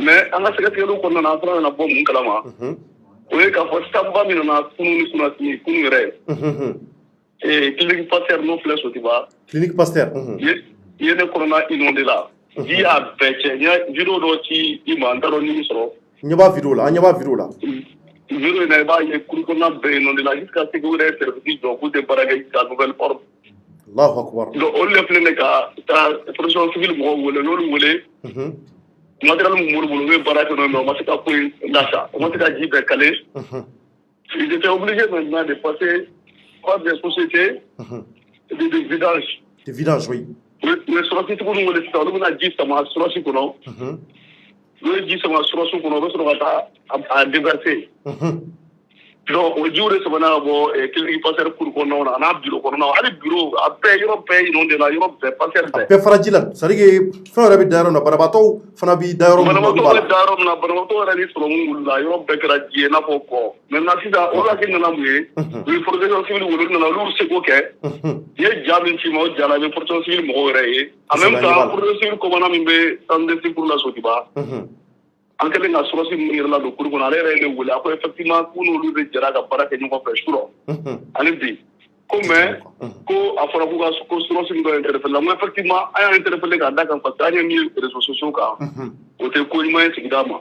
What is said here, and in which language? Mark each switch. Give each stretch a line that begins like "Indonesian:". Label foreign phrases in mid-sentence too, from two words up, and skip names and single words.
Bambara: mais an ka sɛgɛsɛgɛliw kɔnɔna na an fana nana bɔ mun kalama o ye k'a fɔ sanba min nana kunu ni kunnasini kunu yɛrɛ clinique Pasteur n'o filɛ Sotiba clinique Pasteur ye ne kɔnɔna inondé la ji y'a bɛɛ cɛ n ye vidéo dɔ ci i ma n t'a dɔn ni sɔrɔ n ɲɛ b'a vidéo la an ɲɛ b'a vidéo la vidéo in na i b'a ye kuru kɔnɔna bɛɛ inondé la
French: jusqu'à ce que
Bambara: u yɛrɛ service jɔ k'u tɛ baara kɛ
French: jusqu'à nouvelle ordre
Arabic: الله أكبر
Bambara: donc olu de filɛ ne ka
French: protection civile
Bambara: mɔgɔw wele n'olu wele matériel min b'olu bolo u ye baara kɛ n'o ye mais o ma se ka ko in lasa o ma se ka ji bɛɛ caler
French: ils étaient obligés maintenant de passer par des sociétés de vidange de vidange oui
Bambara: u ye sɔrɔsitigiw ni wele sisan olu bɛna ji sama sɔrɔsi kɔnɔ n'u ye ji sama sɔrɔsi kɔnɔ u bɛ sɔrɔ ka taa a déverser donc o jiw de sɛbɛnna ka bɔ clinique Pasteur kuru kɔnɔnaw na a n'a bureau kɔnɔnaw hali bureau a bɛɛ yɔrɔ bɛɛ inondé la yɔrɔ bɛɛ Pasteur bɛɛ. a bɛɛ fara ji la
French: c'est à dire que
Bambara: fɛn yɛrɛ bɛ da yɔrɔ min na banabaatɔw fana bɛ da yɔrɔ min na banabaatɔw bɛ da yɔrɔ min na banabaatɔ yɛrɛ ni sɔrɔmu wulila yɔrɔ bɛɛ kɛra ji ye i n'a fɔ kɔ maintenant sisan o hakili nana mun ye u ye
French: protection civile
Bambara: wele olu nana olu bɛ se k'o kɛ i ye ja min ci ma o ja la i bɛ
French: protection civile
Bambara: mɔgɔw yɛrɛ ye
French: en même temps protection civile commandant
Bambara: min bɛ
French: centre de secours
Bambara: la Sotiba an kɛlen ka sɔrɔsi min yɛrɛ la don kuru kɔnɔ ale yɛrɛ ye ne wele a ko effectivement k'u n'olu de jɛra ka baara kɛ ɲɔgɔn fɛ surɔ ani bi ko mais ko a fɔra k'u ka ko sɔrɔsi min dɔ interpellé la n ko effectivement an y'a interpellé k'a da kan
French: parce que
Bambara: an ye min ye
French: réseaux sociaux
Bambara: kan o tɛ ko ɲuman ye sigida ma